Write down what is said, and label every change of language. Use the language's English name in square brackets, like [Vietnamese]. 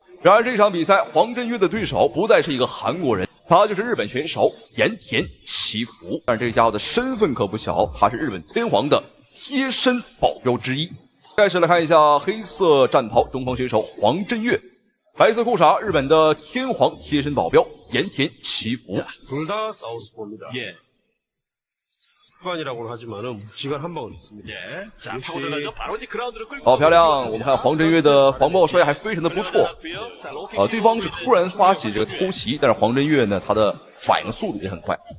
[Chinese] 然而這場比赛，黃振岳的對手不再是一個韓國人，他就是日本選手鹽田祈福。但是这個家伙的身份可不小，他是日本天皇的貼身保鏢之一。開始來看一下黑色戰袍中方選手黃振岳，白色褲衩日本的天皇貼身保鏢鹽田祈福。 [Korean] 둘 다 사우스포입니다. 예. 습관이라고는 하지만은 묵직한 한 방은 있습니다. 예. 자, 파고들어가죠. 바로 이 그라운드를 끌고. [Chinese] 好漂亮！我们看黄振岳的防爆摔还非常的不錯。对方是突然發起這個偷襲，但是黃振岳呢，他的反應速度也很快。